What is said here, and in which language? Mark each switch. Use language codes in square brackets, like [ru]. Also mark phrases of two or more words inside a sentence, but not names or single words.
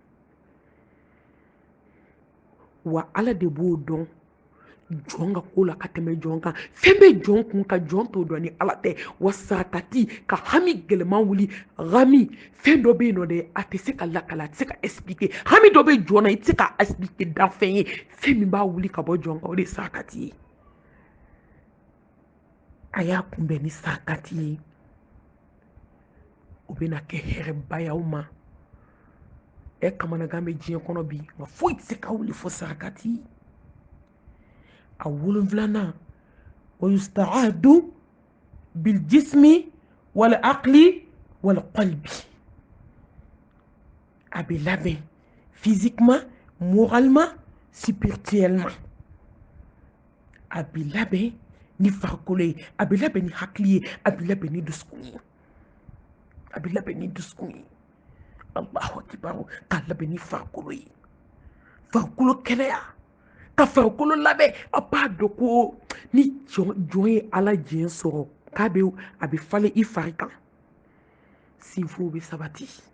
[bm] wa ala de b'o dɔn jɔn ka ko la ka tɛmɛ jɔn kan fɛn bɛ jɔn kun ka jɔn t'o dɔn ni ala tɛ wa sarakati ka hami gɛlɛman wuli hami fɛn dɔ bɛ yen nɔ dɛ a tɛ se ka lakala a tɛ se ka expliquer hami dɔ bɛ jɔn na i tɛ se ka expliquer dan fɛn ye fɛn min b'a wuli ka bɔ jɔn kan o de ye sarakati ye a y'a kunbɛn ni sarakati ye o bɛna kɛ hɛrɛba ye aw ma kamanagan bɛ diɲɛ kɔnɔ bi nka foyi tɛ se ka wuli fo sarakati a 7 [ar] ويستعد بالجسم والعقل والقلب [bm] a bɛ labɛn [fr] physiquement moralement spirituellement [bm] a bɛ labɛn ni farikolo ye a bɛ labɛn ni hakili ye a bɛ labɛn ni dusukun ye a bɛ labɛn ni dusukun ye [ar] الله أكبر [bm] k'a labɛn ni farikolo ye farikolo kɛnɛya ka farikolo labɛn a b'a dɔn ko ni jɔn ye ala jɛn sɔrɔ k'a bɛ a bɛ falen i fari kan sinfuw bɛ sabati